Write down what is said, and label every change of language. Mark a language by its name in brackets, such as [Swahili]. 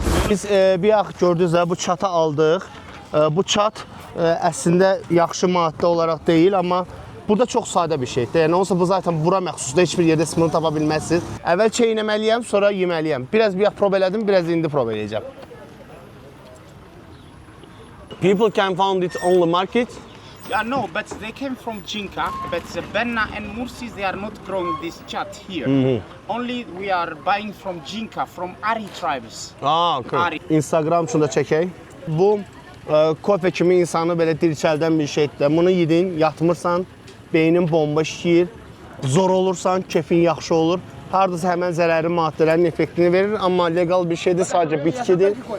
[Azerbaijani] Biz bir yax gördünüz də bu çatı aldıq. Bu çat əslində yaxşı maddə olaraq deyil, amma Bu da çox sadə bir şeydir. Yəni olsa bu zaten bura məxsusdur. Heç bir yerdə siz bunu tapa bilməzsiniz. Əvvəl çeynəməliyəm, sonra yeməliyəm. Biraz bir prob elədim, biraz indi prob eləyəcəm. [English] People can find it on the market. Yeah, no, but they came from Jinka, but the Benna and Mursis, they are not growing this chat here. Only we are buying from Jinka, from Ari tribes. Okay. [Azerbaijani] Instagram üçün də çəkək. Bu kofe kimi insanı belə dirçəldən bir şeydir. Bunu yedin, yatmırsan, beynin bomba işləyir, zor olursan, kefin yaxşı olur. Hardasa həmən zərərli maddələrin effektini verir, amma legal bir şeydir, sadəcə bitkidir.